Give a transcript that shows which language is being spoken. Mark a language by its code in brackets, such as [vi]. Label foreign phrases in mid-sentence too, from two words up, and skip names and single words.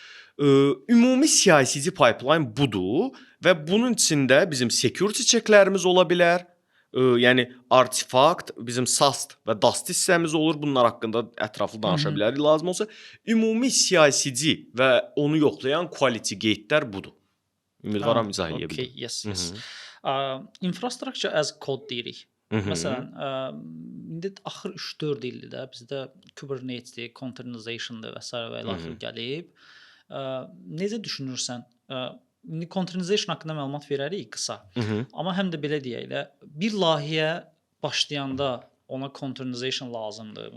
[az] Ümumi [en] CI/CD pipeline [az] budur və bunun içində bizim [en] security checklərimiz [az] ola bilər. Yəni artefakt, bizim SAST və DAST hissəmiz olur. Bunlar haqqında ətraflı danışa bilərik lazım olsa. Ümumi CI/CD və onu yoxlayan [en] quality gate'lər [az] budur. Ümidvaram izah edə bildim. [en] Yes. Infrastructure as code deyirik. [az] Məsələn, indi axır 3-4 ildir də bizdə Kubernetes-dir, containerization-dır və s. və ilə axır gəlib. Necə düşünürsən? İndi containerization haqqında məlumat verərik qısa. Amma həm də belə deyək də, bir layihəyə başlayanda ona containerization lazımdır.